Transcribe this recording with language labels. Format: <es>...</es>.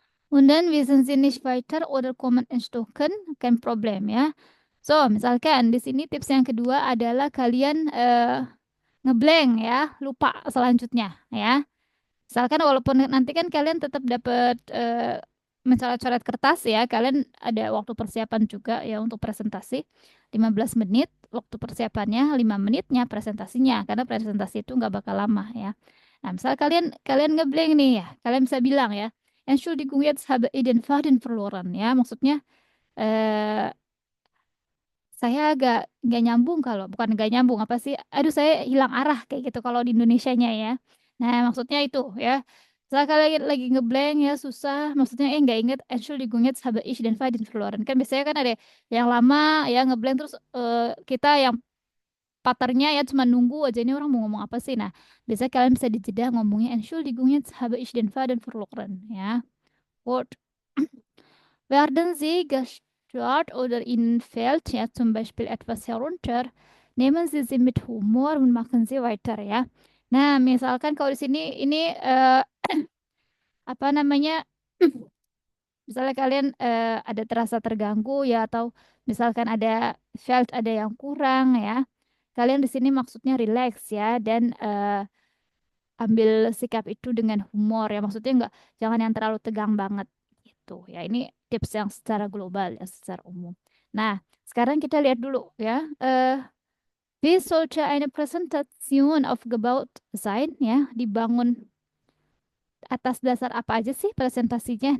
<de>Und dann wissen Sie nicht weiter oder kommen ins Stocken, kein Problem ya.</de> <id>So, misalkan di sini tips yang kedua adalah kalian ngeblank ya, lupa selanjutnya ya. Misalkan walaupun nanti kan kalian tetap dapat mencoret-coret kertas ya, kalian ada waktu persiapan juga ya untuk presentasi 15 menit, waktu persiapannya 5 menitnya presentasinya, karena presentasi itu nggak bakal lama ya. Nah, misal kalian kalian ngeblank nih ya, kalian bisa bilang ya,</id> <de>Entschuldigung, jetzt habe ich den Faden verloren.</de> <id>Ya, maksudnya eh saya agak nggak nyambung kalau bukan nggak nyambung apa sih? Aduh, saya hilang arah kayak gitu kalau di Indonesianya ya. Nah, maksudnya itu ya. Saya kalau lagi ngeblank ya susah. Maksudnya nggak inget</id> <de>Entschuldigung, jetzt habe ich den Faden verloren.</de> <id>Kan biasanya kan ada yang lama ya ngeblank terus kita yang patternnya ya cuma nunggu aja ini orang mau ngomong apa sih. Nah, biasanya kalian bisa dijeda ngomongnya</id> <de>Entschuldigung, jetzt habe ich den Faden verloren</de> <id>ya. Word.</id> <de>Werden Sie gestört oder Ihnen fällt ja zum Beispiel etwas herunter, nehmen Sie sie mit Humor und machen Sie weiter ya.</de> <id>Nah, misalkan kalau di sini ini apa namanya? Misalnya kalian ada terasa terganggu ya atau misalkan ada felt ada yang kurang ya. Kalian di sini maksudnya relax ya dan ambil sikap itu dengan humor ya. Maksudnya nggak jangan yang terlalu tegang banget gitu ya. Ini tips yang secara global ya, secara umum. Nah, sekarang kita lihat dulu ya.</id> <de>Wie sollte eine Präsentation aufgebaut sein ya?</de> <id>Dibangun atas dasar apa aja sih presentasinya?</id>